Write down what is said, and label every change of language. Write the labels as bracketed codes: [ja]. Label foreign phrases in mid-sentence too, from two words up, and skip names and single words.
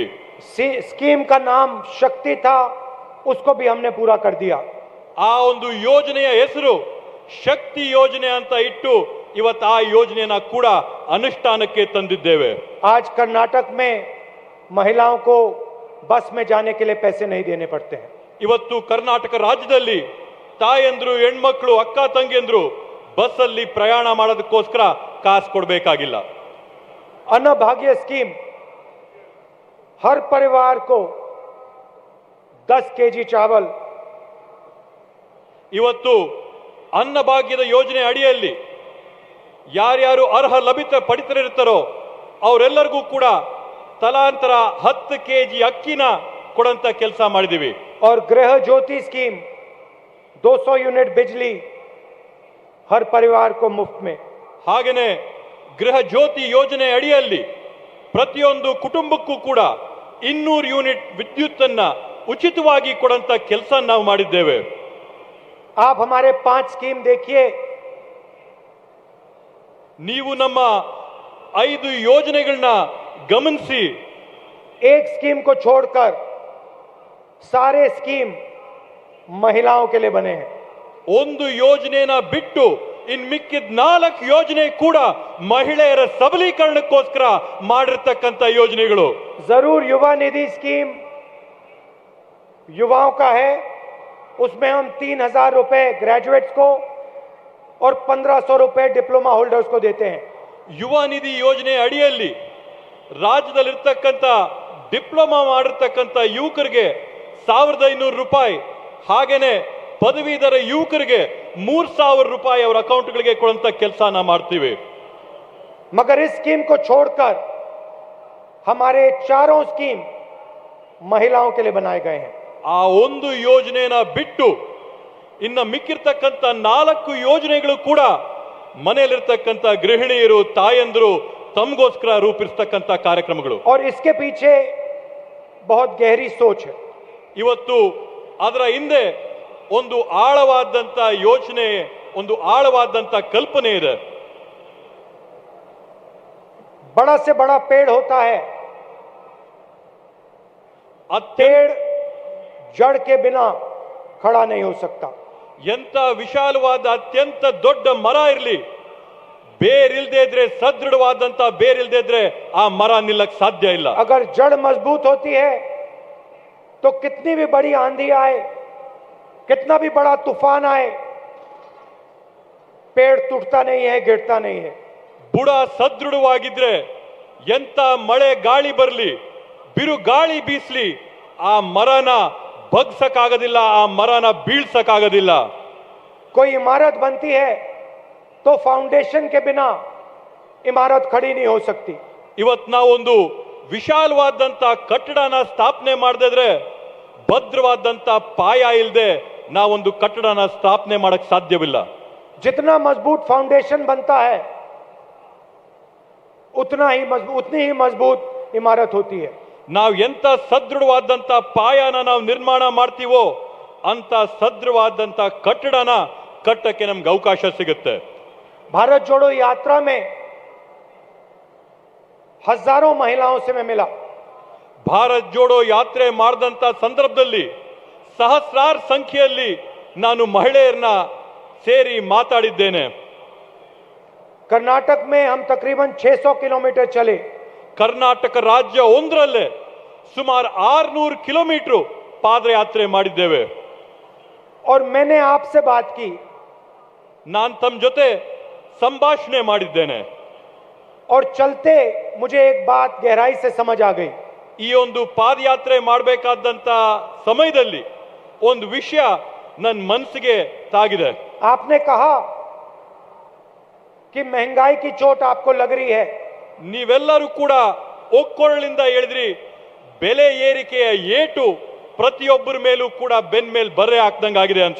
[hi] स्कीम का नाम शक्ति था, उसको भी हमने पूरा कर दिया। [kn] ಆ ಒಂದು ಯೋಜನೆಯ ಹೆಸರು ಶಕ್ತಿ ಯೋಜನೆ ಅಂತ ಇಟ್ಟು ಇವತ್ತು ಆ ಯೋಜನೆಯನ್ನ ಕೂಡ ಅನುಷ್ಠಾನಕ್ಕೆ ತಂದಿದ್ದೇವೆ। [hi] आज कर्नाटक में महिलाओं को बस में जाने के लिए पैसे नहीं देने पड़ते हैं। [kn] ಇವತ್ತು ಕರ್ನಾಟಕ ರಾಜ್ಯದಲ್ಲಿ ತಾಯಂದ್ರು, ಹೆಣ್ಮಕ್ಳು, ಅಕ್ಕ ತಂಗಿಯಂದ್ರು ಬಸ್ಸಲ್ಲಿ ಪ್ರಯಾಣ ಮಾಡೋದಕ್ಕೋಸ್ಕರ ಕಾಸು ಕೊಡಬೇಕಾಗಿಲ್ಲ। [hi] अन्नभाग्य स्कीम हर परिवार को 10 केजी चावल, [kn] ಇವತ್ತು ಅನ್ನಭಾಗ್ಯದ ಯೋಜನೆ ಅಡಿಯಲ್ಲಿ ಯಾರ್ಯಾರು ಅರ್ಹ ಪಡಿತರಿರ್ತಾರೋ ಅವರೆಲ್ಲರಿಗೂ ಕೂಡ ತಲಾಂತರ 10 ಕೆಜಿ ಅಕ್ಕಿನ ಕೊಡಂತ ಕೆಲಸ ಮಾಡಿದೀವಿ। [hi] और गृह ज्योति स्कीम 200 यूनिट बिजली हर परिवार को मुफ्त में। [kn] ಹಾಗೇನೆ ಗೃಹ ಜ್ಯೋತಿ ಯೋಜನೆ ಅಡಿಯಲ್ಲಿ ಪ್ರತಿಯೊಂದು ಕುಟುಂಬಕ್ಕೂ ಕೂಡ 200 ಯೂನಿಟ್ ವಿದ್ಯುತ್ ಅನ್ನ ಉಚಿತವಾಗಿ ಕೊಡಂತ ಕೆಲಸ ನಾವು ಮಾಡಿದ್ದೇವೆ। [hi] आप हमारे 5 स्कीम देखिए, [kn] ನೀವು ನಮ್ಮ 5 ಯೋಜನೆಗಳನ್ನ ಗಮನಿಸಿ, [hi] एक स्कीम को छोड़कर सारे स्कीम महिलाओं के लिए बने हैं। [kn] ಒಂದು ಯೋಜನೆನ ಬಿಟ್ಟು ಇನ್ ಮಿಕ್ಕಿದ 4 ಯೋಜನೆ ಕೂಡ ಮಹಿಳೆಯರ ಸಬಲೀಕರಣಕ್ಕೋಸ್ಕರ ಮಾಡಿರ್ತಕ್ಕಂಥ ಯೋಜನೆಗಳು. [hi] जरूर युवा निधि स्कीम युवाओं का है, उसमें हम 3,000 रुपए ग्रेजुएट्स को और 1,500 रुपए [en] diploma holders [hi] को देते हैं. [kn] ಯುವ ನಿಧಿ ಯೋಜನೆ ಅಡಿಯಲ್ಲಿ ರಾಜ್ಯದಲ್ಲಿರ್ತಕ್ಕಂಥ ಡಿಪ್ಲೊಮಾ ಮಾಡಿರ್ತಕ್ಕಂಥ ಯುವಕರಿಗೆ 1,500 ರೂಪಾಯಿ, ಹಾಗೇನೆ ಪದವೀಧರ ಯುವಕರಿಗೆ 3,000 ರೂಪಾಯಿ ಅವರ ಅಕೌಂಟ್ಗಳಿಗೆ ಕೊಡುವಂತ ಕೆಲಸನ ಮಾಡ್ತೀವಿ. [hi] मगर इस स्कीम को छोड़कर हमारे चारों स्कीम महिलाओं के लिए बनाए गए हैं. [kn] ಆ ಒಂದು ಯೋಜನೆನ ಬಿಟ್ಟು ಇನ್ನು ಮಿಕ್ಕಿರ್ತಕ್ಕಂಥ 4 ಯೋಜನೆಗಳು ಕೂಡ ಮನೆಯಲ್ಲಿರ್ತಕ್ಕಂಥ ಗೃಹಿಣಿಯರು, ತಾಯಂದ್ರು ತಮಗೋಸ್ಕರ ರೂಪಿಸ್ತಕ್ಕಂಥ ಕಾರ್ಯಕ್ರಮಗಳು. [hi] और इसके पीछे बहुत गहरी सोच है. [kn] ಇವತ್ತು ಅದರ ಹಿಂದೆ ಒಂದು ಆಳವಾದಂತ ಯೋಚನೆ, ಒಂದು ಆಳವಾದಂತ ಕಲ್ಪನೆ ಇದೆ. [hi] बड़ा से बड़ा पेड़ होता है, पेड़ जड़ के बिना खड़ा नहीं हो सकता. [kn] ಎಂತ ವಿಶಾಲವಾದ ಅತ್ಯಂತ ದೊಡ್ಡ ಮರ ಇರಲಿ, ಬೇರಿಲ್ದೇ ಇದ್ರೆ, ಸದೃಢವಾದಂತ ಬೇರಿಲ್ದೇ ಇದ್ರೆ ಆ ಮರ ನಿಲ್ಲಕ್ ಸಾಧ್ಯ ಇಲ್ಲ. [hi] अगर जड़ मजबूत होती है तो कितनी भी बड़ी आंधी आए, कितना भी बड़ा तूफान आए, पेड़ टूटता नहीं है, गिरता नहीं है. [kn] ಬುಡ ಸದೃಢವಾಗಿದ್ರೆ ಎಂತ ಮಳೆ ಗಾಳಿ ಬರಲಿ, ಬಿರು ಗಾಳಿ ಬೀಸ್ಲಿ, ಆ ಮರನ ಬಗ್ಸಕ್ಕಾಗೋದಿಲ್ಲ, ಆ ಮರನ ಬೀಳ್ಸಕ್ಕಾಗೋದಿಲ್ಲ. [hi] कोई इमारत बनती है तो फाउंडेशन के बिना इमारत खड़ी नहीं हो सकती. [kn] ಇವತ್ತು ನಾವೊಂದು ವಿಶಾಲವಾದಂತ ಕಟ್ಟಡನ ಸ್ಥಾಪನೆ ಮಾಡದಿದ್ರೆ, ಭದ್ರವಾದಂತ ಪಾಯ ಇಲ್ಲದೆ ನಾವೊಂದು ಕಟ್ಟಡನ ಸ್ಥಾಪನೆ ಮಾಡಕ್ ಸಾಧ್ಯವಿಲ್ಲ. [hi] जितना मजबूत फाउंडेशन बनता है उतनी ही मजबूत इमारत होती है. [kn] ನಾವು ಎಂತ ಸದೃಢವಾದಂತ ಪಾಯನ ನಾವು ನಿರ್ಮಾಣ ಮಾಡ್ತೀವೋ ಅಂತ ಸದೃಢವಾದಂತ ಕಟ್ಟಡನ ಕಟ್ಟಕ್ಕೆ ನಮ್ಗೆ ಅವಕಾಶ ಸಿಗುತ್ತೆ. [hi] भारत जोड़ो यात्रा में हजारों महिलाओं से मैं मिला. [kn] ಭಾರತ್ ಜೋಡೋ ಯಾತ್ರೆ ಮಾಡಿದಂತ ಸಂದರ್ಭದಲ್ಲಿ ಸಹಸ್ರಾರು ಸಂಖ್ಯೆಯಲ್ಲಿ ನಾನು ಮಹಿಳೆಯರನ್ನ ಸೇರಿ ಮಾತಾಡಿದ್ದೇನೆ. [hi] कर्नाटक में हम तकरीबन 600 किलोमीटर चले. [kn] ಕರ್ನಾಟಕ ರಾಜ್ಯ ಒಂದರಲ್ಲೇ ಸುಮಾರು 600 ಕಿಲೋಮೀಟರ್ ಪಾದಯಾತ್ರೆ ಮಾಡಿದ್ದೇವೆ. [hi] और मैंने आपसे बात की, [kn] ನಾನು ತಮ್ಮ ಜೊತೆ ಸಂಭಾಷಣೆ ಮಾಡಿದ್ದೇನೆ. [hi] और चलते मुझे एक बात गहराई से समझ आ गई. [kn] ಈ ಒಂದು ಪಾದಯಾತ್ರೆ ಮಾಡಬೇಕಾದಂತ ಸಮಯದಲ್ಲಿ ಒಂದು ವಿಷಯ ನನ್ನ ಮನಸ್ಸಿಗೆ ತಾಗಿದೆ. [hi] आपने कहा कि महंगाई की चोट आपको लग रही है. [kn] ನೀವೆಲ್ಲರೂ ಕೂಡ ಒಕ್ಕೊರಳಿಂದ ಹೇಳಿದ್ರಿ, ಬೆಲೆ ಏರಿಕೆಯ ಏಟು ಪ್ರತಿಯೊಬ್ಬರ ಮೇಲೂ ಕೂಡ ಬೆನ್ ಮೇಲೆ ಬರ್ರೆ ಹಾಕ್ದಂಗಾಗಿದೆ ಅಂತ.